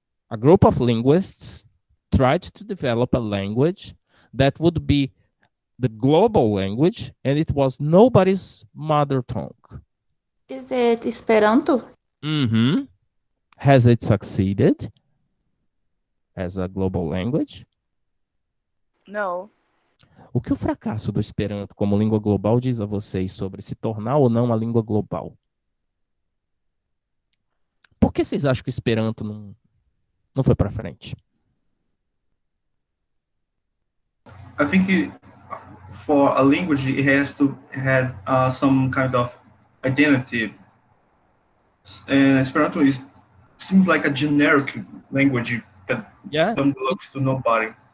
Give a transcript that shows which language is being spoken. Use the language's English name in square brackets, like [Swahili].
[English] A group of linguists tried to develop a language that would be the global language, and it was nobody's mother tongue. Is it Esperanto? Mm-hmm. Has it succeeded as a global language? No. [Portuguese] O que o fracasso do Esperanto como língua global diz a vocês sobre se tornar ou não uma língua global? Por que vocês acham que o Esperanto não foi para frente? [English] I think for a language, it has to have some kind of identity. And Esperanto seems like a generic language that belongs to nobody.